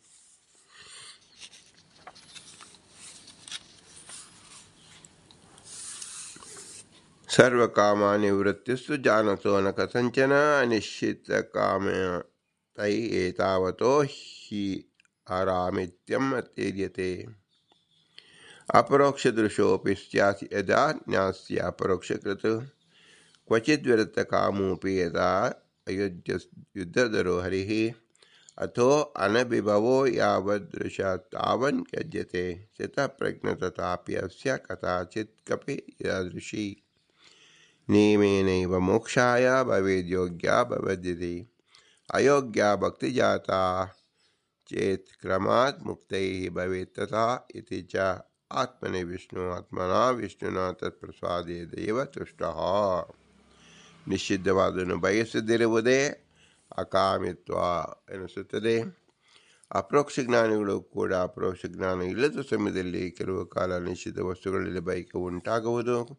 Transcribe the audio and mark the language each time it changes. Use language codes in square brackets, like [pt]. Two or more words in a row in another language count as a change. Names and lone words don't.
[sa] ಸರ್ವಕಾಮನಿವೃತ್ತಿಸ್ತು ಜಾನತೋ ನ ಕಥಂಚನ ಅನಿಶ್ಚಿತಕಾಮತೈ ಏತಾವತೋ ಹಿ ಆರಾಮಿತ್ಯಂ ಅತ್ಯಜ್ಯತೆ. ಅಪರೋಕ್ಷದೃಶೋಪಿ ಸ್ಯಾತ್ ಯದಾ ಜ್ಞಾಸ್ಯ ಅಪರೋಕ್ಷಕೃತ್ ಕ್ವಚಿದ್ವಿರಕ್ತಕಾಮೋಪಿ ಯದಾ ಯುದ್ಧಧರೋ ಹರಿಃ ಅಥೋ ಅನಭಿಭವೋ ಯಾವದೃಶ ತಾವನ್ ತ್ಯಜ್ಯತೆ. ಸ್ಥಿತಪ್ರಜ್ಞ ತಥಾಪಿ ಅಸ್ಯ ಕಥಾಚಿತ್ ಕಪಿ ಯಾದೃಶಿ ನಿಯಮೇನೈವ ಮೋಕ್ಷಾಯ ಭವೇದ್ಯೋಗ್ಯ ಭವದ್ಯತಿ ಅಯೋಗ್ಯ ಭಕ್ತಿಜಾತಾ ಚೇತ್ ಕ್ರಮಾತ್ ಮುಕ್ತೈ ಭವೇತ್ ತಥಾ ಇತಿ ಚ. ಆತ್ಮನೇ ವಿಷ್ಣು ಆತ್ಮನಾ ವಿಷ್ಣುನಾ ತತ್ಪ್ರಸಾದೇವ ತುಷ್ಟಃ. [kn] ನಿಷಿದ್ಧವಾದನ್ನು ಬಯಸದಿರುವುದೇ ಅಕಾಮಿತ್ವ ಎನಿಸುತ್ತದೆ. ಅಪರೋಕ್ಷ ಜ್ಞಾನಿಗಳು ಕೂಡ ಅಪರೋಕ್ಷ ಜ್ಞಾನ ಇಲ್ಲದ ಸಮಯದಲ್ಲಿ ಕೆಲವು ಕಾಲ ನಿಷಿದ್ಧ ವಸ್ತುಗಳಲ್ಲಿ ಬಯಕೆ ಉಂಟಾಗುವುದು.